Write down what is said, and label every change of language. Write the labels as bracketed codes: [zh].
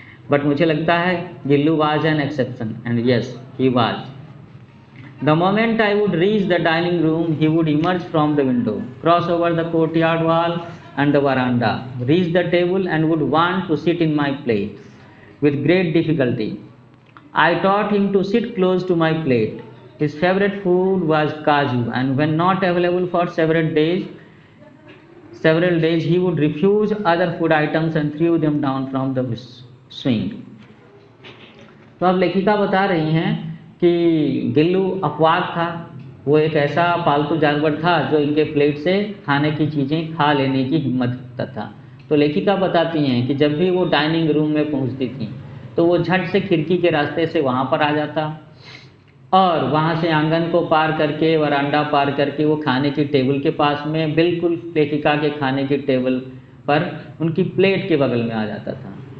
[en] but [hi] मुझे लगता है [en] Gillu was an exception, and yes he was. The moment I would reach the dining room he would emerge from the window, cross over the courtyard wall and the veranda, reach the table and would want to sit in my plate. With great difficulty, I taught him to sit close to my plate. His favorite food was kaju, and when not available for several days, he would refuse other food items and threw them down from the swing. [hi] तो अब लेखिका बता रही हैं कि गिल्लू अपवाद था, वो एक ऐसा पालतू जानवर था जो इनके प्लेट से खाने की चीज़ें खा लेने की हिम्मत रखता था। तो लेखिका बताती हैं कि जब भी वो डाइनिंग रूम में पहुंचती थी तो वो झट से खिड़की के रास्ते से वहाँ पर आ जाता, और वहाँ से आंगन को पार करके वरांडा पार करके वो खाने की टेबल के पास में बिल्कुल लेखिका के खाने की टेबल पर उनकी प्लेट के बगल में आ जाता था।